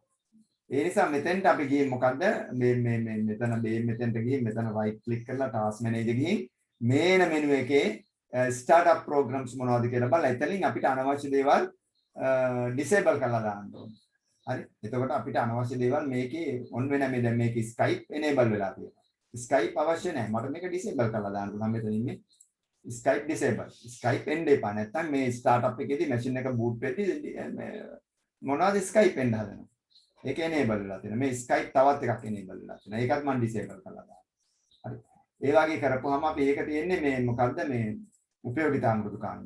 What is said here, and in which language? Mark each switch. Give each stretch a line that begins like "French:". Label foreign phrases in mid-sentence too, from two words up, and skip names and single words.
Sinhala: ඒ නිසා මෙතෙන්ට අපි ගිහින් මොකද්ද මෙතෙන්ට ගිහින් මෙතන
English: right click
Sinhala: කරලා
English: task manager
Sinhala: ගිහින් මේන menu එකේ
English: startup programs
Sinhala: මොනවද කියලා බලලා එතනින් අපිට අනවශ්‍ය දේවල් disable කරලා දාන්න ඕනේ. හරි? එතකොට අපිට අනවශ්‍ය දේවල් මේකේ on වෙන මේ දැන් මේකේ Skype enable වෙලා තියෙනවා. Skype අවශ්‍ය නැහැ. මට මේක disable කරලා දාන්න පුළුවන් මෙතන ඉන්නේ. Skype disable. Skype එන්න එපා. නැත්තම් මේ startup එකේදී machine එක boot වෙද්දී මොනවද Skype එන්න හදනවා. ඒක enable වෙලා තියෙනවා. මේ Skype තවත් එකක් enable වෙලා තියෙනවා. ඒකත් මම disable කරලා දානවා. හරි. ඒ වගේ කරපුවාම අපි ඒක තියෙන්නේ මේ මොකද්ද මේ උපයෝගිතා මෘදුකාංගයක්.